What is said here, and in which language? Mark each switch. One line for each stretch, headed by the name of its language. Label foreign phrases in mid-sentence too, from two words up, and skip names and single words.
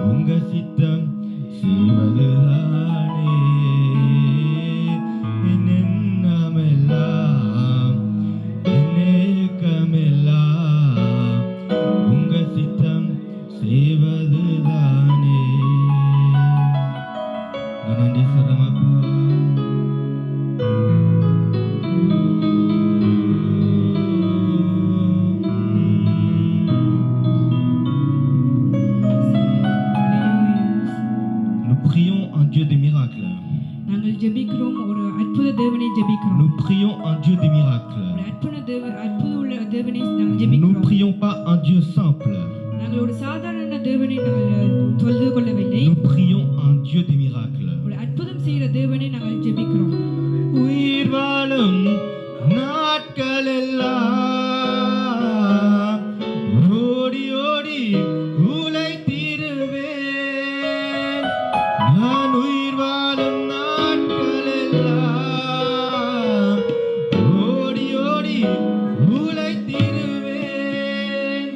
Tamil: சித்தம் செய்வதுதானே என் எண்ணமெல்லாம் என் ஏக்கமெல்லாம் உங்க சித்தம் செய்வதுதானே. நன்றி சொல்றமப்பா.
French: Dieu des miracles. Nous prions un Dieu des miracles. Nous ne prions pas un Dieu simple. Nous prions un Dieu des miracles.
Tamil: உயிர் வாழும் நாட்களெல்லாம் ஓடி ஓடி உழைத்திடுவேன். நான் உயிர் வாழும் நாட்களெல்லாம் ஓடி ஓடி உழைத்திடுவேன்.